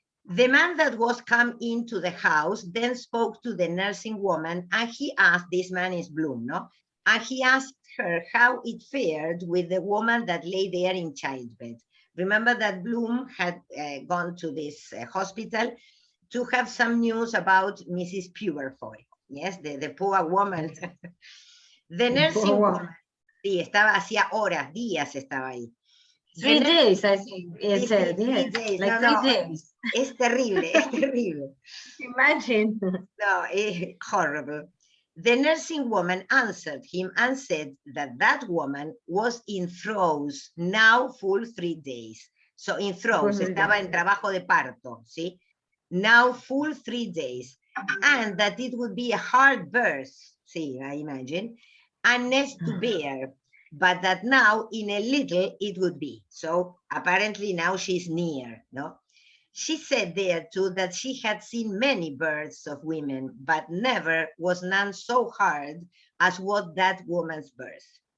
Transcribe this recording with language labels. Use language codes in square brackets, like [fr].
[en] The man that was come into the house then spoke to the nursing woman, and he asked, this man is Bloom, no? And he asked her how it fared with the woman that lay there in childbed. Remember that Bloom had gone to this hospital to have some news about Mrs. Puberfoy, yes, the poor woman. The nursing woman, [es] sí, estaba hacía horas, días estaba ahí. [en] 3 days, I think. It said, [es] sí, [en] yes. 3 days. Like No, 3 days. [es] Es terrible, es terrible. [en] Imagine. No, horrible. The nursing woman answered him and said that woman was in throes, now full 3 days. So in throes, [es] estaba en trabajo de parto, ¿sí? [en] Now full 3 days. And that it would be a hard birth, see, I imagine, and next to bear, but that now in a little it would be. So apparently now she's near, no? She said there too that she had seen many births of women, but never was none so hard as what that woman's birth.